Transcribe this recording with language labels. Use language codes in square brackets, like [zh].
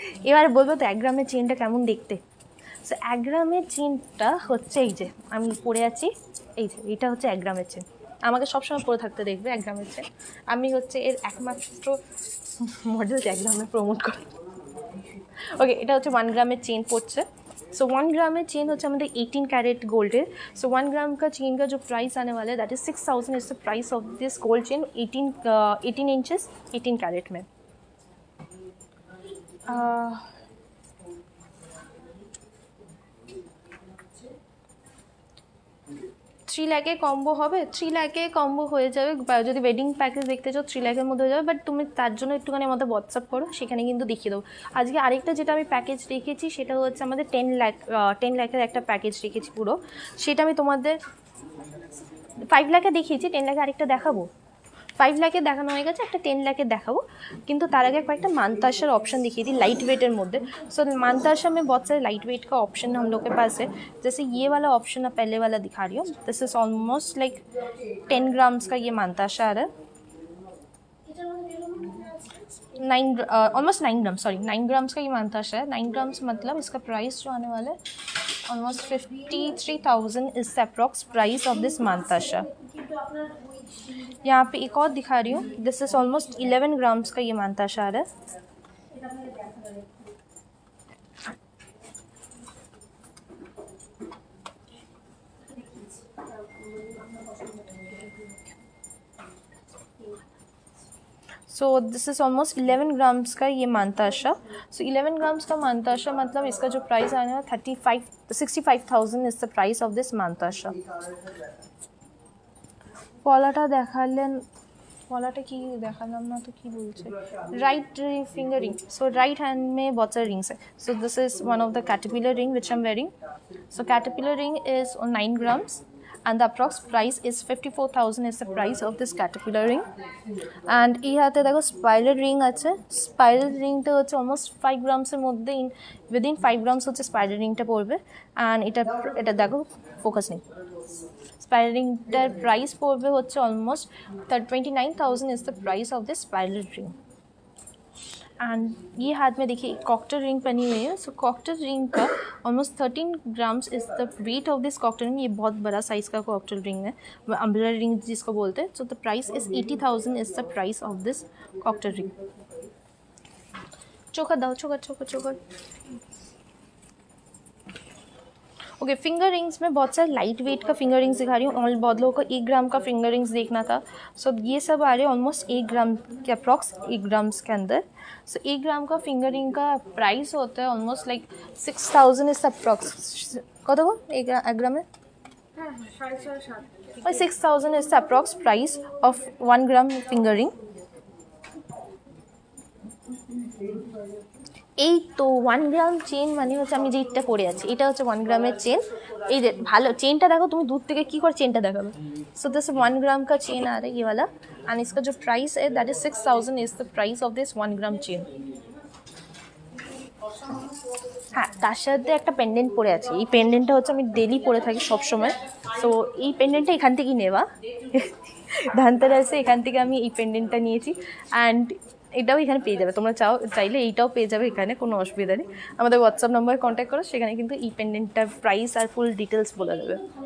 [bn] এবার বলবো তো 1 গ্রামের চেনটা কেমন দেখতে। সো 1 গ্রামের চেনটা হচ্ছে এই যে আমি পরে আছি, এই যে এটা হচ্ছে 1 গ্রামের চেন। আমাকে সবসময় পরে থাকতে দেখবে 1 গ্রামের চেন, আমি হচ্ছে এর একমাত্র মডেল 1 গ্রামে প্রমোট করি। ওকে, এটা হচ্ছে 1 ग्रामेर चेन पड़ছে। [hi] सो 1 ग्रामेर चेन হচ্ছে আমাদের 18 कैरेट गोल्ड है। सो 1 ग्राम का चेन का जो प्राइस आने वाला है [en] that is 6,000 is the price of this gold chain [hi] 18 inches 18 carat में। [bn] 3 লাখে কম্বো হবে, 3 লাখে কম্বো হয়ে যাবে। যদি ওয়েডিং প্যাকেজ দেখতে চাও 3 লাখের মধ্যে হয়ে যাবে, বাট তুমি তার জন্য একটুখানি আমাদের হোয়াটসঅ্যাপ করো, সেখানে কিন্তু দেখিয়ে দেবো। আজকে আরেকটা যেটা আমি প্যাকেজ রেখেছি সেটা হচ্ছে আমাদের 10 লাখের একটা প্যাকেজ রেখেছি পুরো, সেটা আমি তোমাদের 5 লাখে দেখিয়েছি, 10 লাখে আরেকটা দেখাবো। 5 লাখে দেখানো হয়ে গেছে, একটা 10 লাখে देखाबो, কিন্তু তার আগে কয়েকটা मानताशा ऑप्शन दिखिए थी लाइट वेटर मध्य। [hi] सो मानताशा में बहुत सारे लाइट वेट का ऑप्शन हम लोग के पास है। जैसे ये वाला ऑप्शन है, पहले वाला दिखा रही हूँ, [en] this is almost like [hi] 10 grams का ये मानताशा आ रहा है, 9 ग्राम, सॉरी 9 ग्राम्स का ये मानताशा है। 9 ग्राम्स मतलब इसका प्राइस जो आने वाला है almost 53,000 [en] is the approx price of this [hi] मानताशा। यहाँ पे एक और दिखा रही हूँ, दिस इज ऑलमोस्ट 11 ग्राम्स का ये मानताशा आ रहा है। [en] so this is almost [hi] 11 grams का ये मानताशा। सो 11 ग्राम्स का मानताशा मतलब इसका जो प्राइस आने वाला 65,000 [en] is the price of this [hi] मानताशा। [bn] পলাটা দেখালেন, পলাটা কি দেখালাম না তো, কি বলছে রাইট फिंगर रिंग। [hi] सो राइट हैंड में बहुत सारे रिंग्स है। [en] So this is one of the caterpillar ring which I am wearing. So caterpillar ring is 9 grams and the approx price is 54,000 is the price of this caterpillar ring। [bn] and এই হাতে দেখো spiral ring আছে, spiral রিংটা হচ্ছে almost 5 গ্রামসের মধ্যে, within 5 grams হচ্ছে spiral রিংটা পড়বে। অ্যান্ড এটা দেখো ফোকাস নেই, স্পাইরাল রিংটার প্রাইস পড়বে হচ্ছে almost 29,000 [en] is the price of this spiral ring। [hi] And ये हाथ में देखिए कॉकटेल रिंग पहनी हुई है. सो कॉकटेल रिंग का almost 13 grams [en] Is the weight of this cocktail ring. [hi] ये बहुत बड़ा साइज़ का कॉकटेल रिंग है, अम्ब्रेला रिंग जिसको बोलते हैं. [en] So the price is 80,000 is the price of this cocktail ring. [bn] चोकर दाओ, चोकर चोकर चोकर. [hi] ओके, फिंगर रिंग्स में बहुत सारे लाइट वेट का फिंगर रिंग्स दिखा रही हूँ. और बहुत लोगों को 1 ग्राम का फिंगर रिंग्स देखना था. सो ये सब आ रहे हैं ऑलमोस्ट 1 ग्राम के अप्रॉक्स, 1 ग्राम्स के अंदर. सो 1 ग्राम का फिंगर रिंग का प्राइस होता है ऑलमोस्ट लाइक 6,000 इज अप्रॉक्स. कत गो 1 ग्राम में 6,000 [en] is the approx price of [hi] 1 gram finger ring. [bn] এই তো 1 গ্রাম চেন মানে হচ্ছে আমি যেটা পরে আছি এটা হচ্ছে 1 গ্রামের চেন. এই যে ভালো চেনটা দেখো, তুমি दूर থেকে কি করে চেনটা দেখাবে. [hi] सो दिस 1 ग्राम का चेन आ रहा है ये वाला. एंड इसका जो प्राइस है [en] that is 6,000 is the price of this [hi] 1 gram chain. [bn] হ্যাঁ, তার সাথে একটা পেন্ডেন্ট পরে আছে. এই পেন্ডেন্টটা হচ্ছে আমি ডেলি পরে থাকি সব সময়. সো এই পেন্ডেন্টটা এখান থেকেই নেওয়া. ধানতেরাসে এখান থেকে আমি এই পেন্ডেন্টটা নিয়েছি. অ্যান্ড এটাও এখানে পেয়ে যাবে, তোমরা চাইলে এইটাও পেয়ে যাবে এখানে, কোনো অসুবিধা নেই. আমাদের হোয়াটসঅ্যাপ নাম্বারে কন্ট্যাক্ট করো, সেখানে কিন্তু এই পেন্ডেন্টটার প্রাইস আর ফুল ডিটেলস বলে দেবে.